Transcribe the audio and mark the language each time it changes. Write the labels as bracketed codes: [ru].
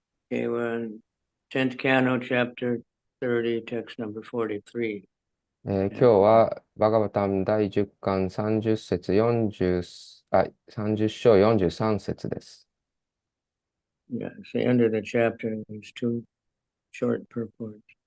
[en] Okay, we're in 10th Canto, chapter 30, text number 43. [ja] 今日はバガバタン第10巻30節40、30章43節です。 [en] Yeah, it's the end of the chapter. There's two short purports.